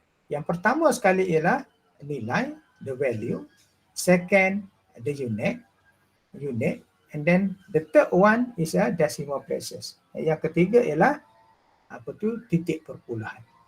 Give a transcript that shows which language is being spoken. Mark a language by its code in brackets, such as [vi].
[ms] Yang pertama sekali ialah nilai, [en] the value. Second, the unit, and then the third one is a decimal places. [ms] Yang ketiga ialah titik perpuluhan.